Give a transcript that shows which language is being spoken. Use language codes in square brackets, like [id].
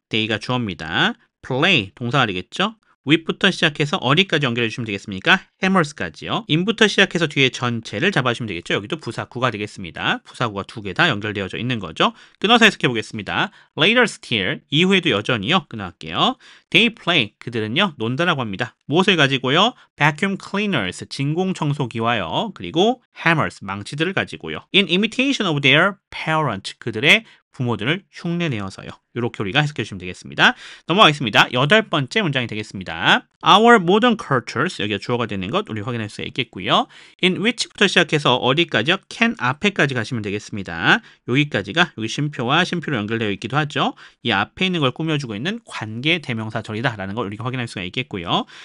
[ko] day가 주어입니다. play 동사가 되겠죠. with부터 시작해서 어디까지 연결해 주시면 되겠습니까? hammers까지요. in부터 시작해서 뒤에 전체를 잡아주시면 되겠죠. 여기도 부사구가 되겠습니다. 부사구가 두 개 다 연결되어져 있는 거죠. 끊어서 해석해 보겠습니다. [en] Later still [ko] 이후에도 여전히요. 끊어갈게요. [en] They play [ko] 그들은요 논다라고 합니다. 무엇을 가지고요? [en] Vacuum cleaners [ko] 진공청소기와요. [en] 그리고 hammers [ko] 망치들을 가지고요. [en] In imitation of their parent 그들의 [ko] 부모들을 흉내내어서요. 이렇게 우리가 해석해 주시면 되겠습니다. 넘어가겠습니다. 8번째 문장이 되겠습니다. [en] Our modern cultures, [ko] 여기가 주어가 되는 것 우리 확인할 수 있겠고요. [en] In which [ko] 부터 시작해서 어디까지요? can 앞에까지 가시면 되겠습니다. 여기까지가 여기 쉼표와 쉼표로 연결되어 있기도 하죠. 이 앞에 있는 걸 꾸며주고 있는 관계 대명사절이다 라는 걸 우리가 확인할 수가 있겠고요.